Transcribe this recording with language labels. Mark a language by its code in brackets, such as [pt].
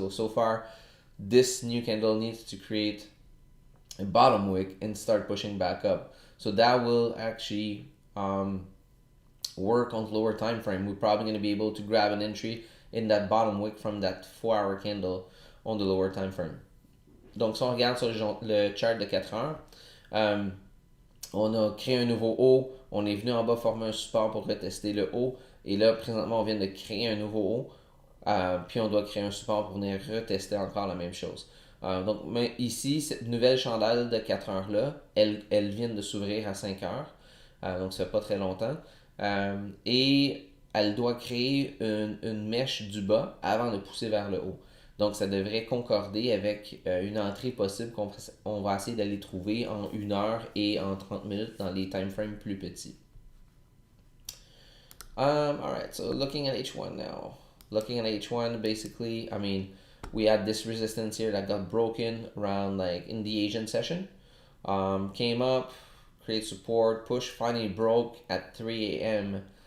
[en] So far, this new candle needs to create a bottom wick and start pushing back up. So that will actually work on the lower time frame. We're probably going to be able to grab an entry in that bottom wick from that 4-hour candle on the lower time frame. [fr] Donc, si on regarde sur le chart de 4 heures, on a créé un nouveau haut, on est venu en bas former un support pour retester le haut, et là, présentement, on vient de créer un nouveau haut, puis on doit créer un support pour venir retester encore la même chose. Donc, mais ici, cette nouvelle chandelle de 4 heures-là, elle vient de s'ouvrir à 5 heures, donc ça fait pas très longtemps, et elle doit créer une mèche du bas avant de pousser vers le haut. Donc, ça devrait concorder avec une entrée possible qu'on va essayer d'aller trouver en 1 heure et en 30 minutes dans les time frames plus petits. [en] Alright, so looking at H1 now. Looking at H1, basically, I mean, we had this resistance here that got broken around like in the Asian session. Came up, create support, push, finally broke at 3 a.m.